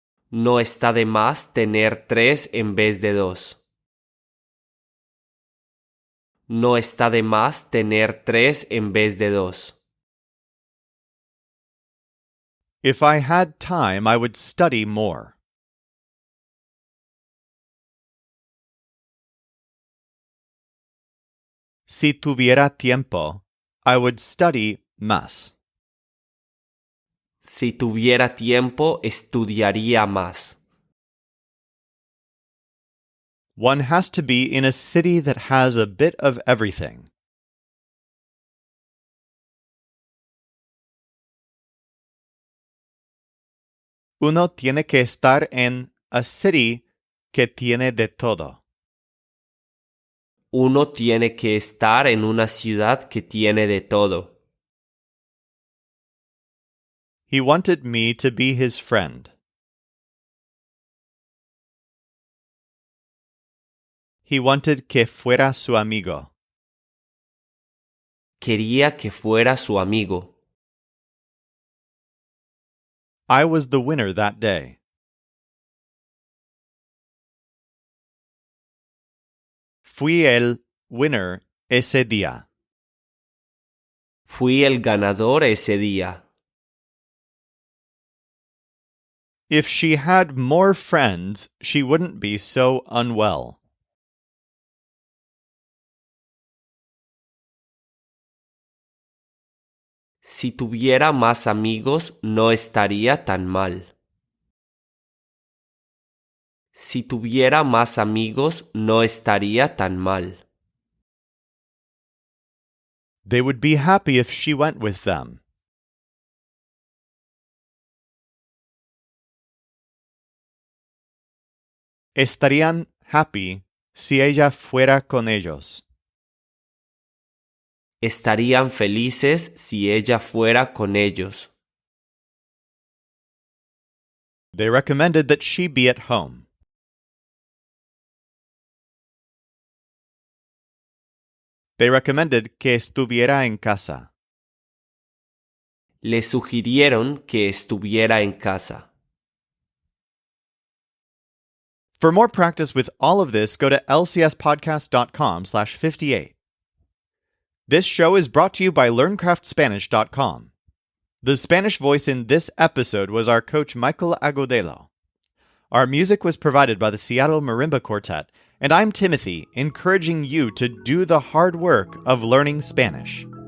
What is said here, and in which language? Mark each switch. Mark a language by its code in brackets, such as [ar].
[es] No está de más tener 3 en vez de 2. No está de más tener 3 en vez de 2. [en] If I had time, I would study more. [es] Si tuviera tiempo, [en] I would study [es] más. Si tuviera tiempo, estudiaría más. [en] One has to be in a city that has a bit of everything. [es] Uno tiene que estar en [en] a city [es] que tiene de todo. Uno tiene que estar en una ciudad que tiene de todo. [en] He wanted me to be his friend. He wanted [es] que fuera su amigo. Quería que fuera su amigo. [en] I was the winner that day. [es] Fui el winner ese día. Fui el ganador ese día. [en] If she had more friends, she wouldn't be so unwell. [es] Si tuviera más amigos, no estaría tan mal. Si tuviera más amigos, no estaría tan mal. [en] They would be happy if she went with them. [es] Estarían happy si ella fuera con ellos. Estarían felices si ella fuera con ellos. [en] They recommended that she be at home. They recommended [es] que estuviera en casa. Le sugirieron que estuviera en casa. [en] For more practice with all of this, go to lcspodcast.com/58. This show is brought to you by LearnCraftSpanish.com. The Spanish voice in this episode was our coach Michael Agudelo. Our music was provided by the Seattle Marimba Quartet, and I'm Timothy, encouraging you to do the hard work of learning Spanish.